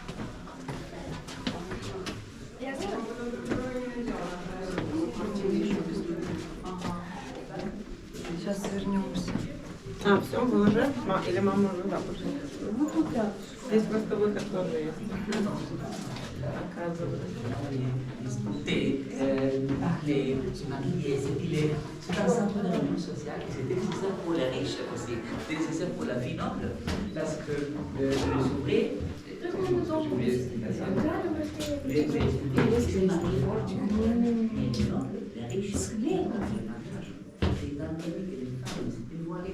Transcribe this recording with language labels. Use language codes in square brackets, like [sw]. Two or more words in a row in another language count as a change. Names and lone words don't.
[ru] Сейчас вернемся. А, все, вы уже? Или мама уже запустила? Ну, тут да. Здесь просто выход тоже есть. Оказывается. [fr] Discuter, parler, se maquiller, s'épiler. C'est un centre de réunion sociale et c'est nécessaire pour les riches aussi. C'est nécessaire pour la vie noble. Parce que les ouvriers, les se marient et les nobles, les riches, c'est dans le pays que les femmes étaient voilées.